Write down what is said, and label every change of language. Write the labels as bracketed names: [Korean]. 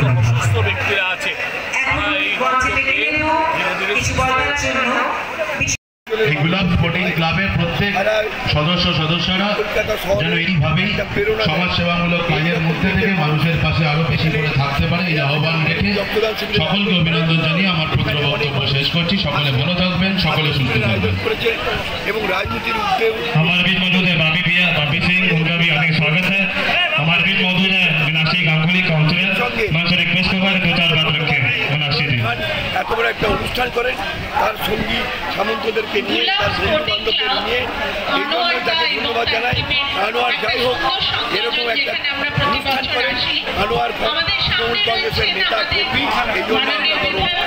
[Bangla] সুস্থ ব্যক্তিরা আছে তারা এই ধীরে ধীরে এই গুলাব স্পোর্টিং ক্লাবের প্রত্যেক সদস্যরা যেন এইভাবেই সমাজসেবামূলক কাজের মধ্যে থেকে মানুষের পাশে আরো বেশি করে থাকতে পারে, এই আহ্বান রেখে সকলকে অভিনন্দন জানিয়ে আমার প্রথম বক্তব্য শেষ করছি। সকলে ভালো থাকবেন, সকলে সুস্থ থাকবেন। এবং রাজনীতির উদ্যোগ [Hindi] हमारे बीच मौजूद है बाबी सिंह, उनका भी हार्दिक स्वागत है। हमारे बीच मौजूद है मीनाक्षी गांगुली, काउंसिलर। मैं उनसे रिक्वेस्ट करूँगा 2-4 बात रखें। मीनाक्षी जी [Bangla] এত বড় একটা অনুষ্ঠান করেন, তার সঙ্গী সামন্তদেরকে নিয়ে, তার বন্ধু-বান্ধবদের নিয়ে, এই জন্য তাকে ধন্যবাদ জানাই। আনোয়ার যাই হোক এরকম একটা অনুষ্ঠান করেন, আনোয়ার তৃণমূল কংগ্রেসের নেতা কর্মী, এই জন্য